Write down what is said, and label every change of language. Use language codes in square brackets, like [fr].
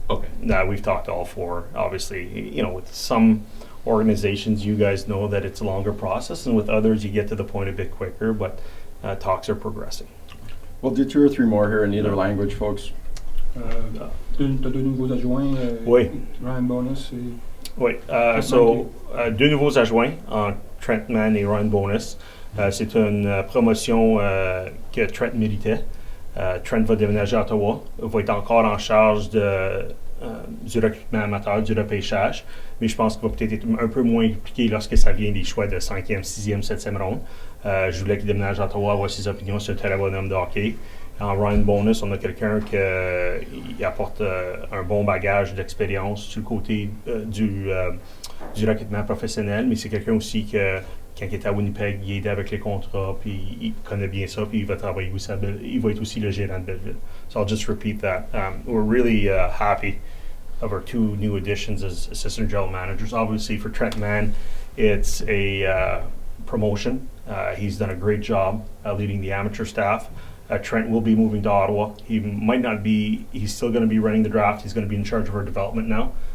[en] Okay. We've talked to all 4. Obviously, with some organizations, you guys know that it's a longer process, and with others, you get to the point a bit quicker, but talks are progressing. We'll do 2 or 3 more here in either language, folks. [fr] T'as 2 nouveaux adjoints, Oui. Ryan Bonus et... Oui, so 2 nouveaux adjoints, Trent Mann et Ryan Bonus. C'est une promotion que Trent méritait. Trent va déménager à Ottawa, va être encore en charge du recrutement amateur, du repêchage, mais je pense qu'il va peut-être être un peu moins impliqué lorsque ça vient des choix de 5e, 6e, 7e ronde. Je voulais qu'il déménage à Ottawa, avoir ses opinions sur un très bon homme de hockey. En Ryan Bonus, on a quelqu'un qui apporte un bon bagage d'expérience sur le côté du recrutement professionnel, mais c'est quelqu'un aussi que quand il était à Winnipeg, il aidait avec les contrats, puis il connaît bien ça, puis il va travailler aussi il va être aussi le gérant de Belleville. [en] So I'll just repeat that. We're really happy of our 2 new additions as assistant general managers. Obviously for Trent Mann, it's a promotion. He's done a great job leading the amateur staff. Trent will be moving to Ottawa. He might not be, he's still going to be running the draft. He's going to be in charge of our development now.